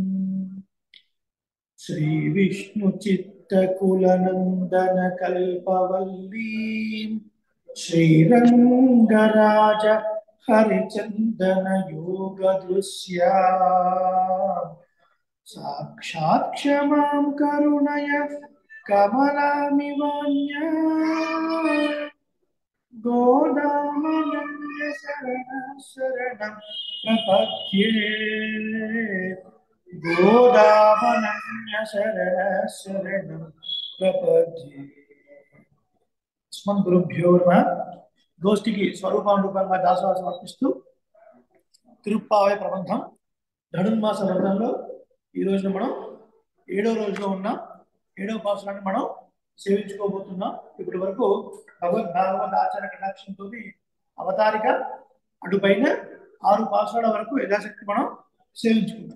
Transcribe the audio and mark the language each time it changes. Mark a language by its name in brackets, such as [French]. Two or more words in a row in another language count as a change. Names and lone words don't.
[Sanskrit] श्रीविष्णुचित्तकुलनन्दनकल्पवल्लीं श्रीरङ्गराज हरिचन्दनयोगदृश्याम् साक्षात् क्षमां करुणय कमलामिवान्या गोदामनन्य शरणं प्रपद्ये। गोदामनन्य शरणं प्रपद्ये। अस्मद्गुरुभ्यो नमः। [Telugu] గోష్ఠికి స్వరూపానురూపంగా దాసోహం సమర్పిస్తూ తిరుప్పావై ప్రబంధం ధనుర్మాస వ్రతంలో ఈ రోజున మనం 7వ రోజులో ఉన్నాం. 7వ పాసురాన్ని మనం సేవించుకోబోతున్నాం. ఇప్పటి వరకు భగవద్భాగవత ఆచార కటాక్షంతో అవతారిక అటుపైన 6 పాసురాల వరకు యథాశక్తి మనం సేవించుకున్నాం.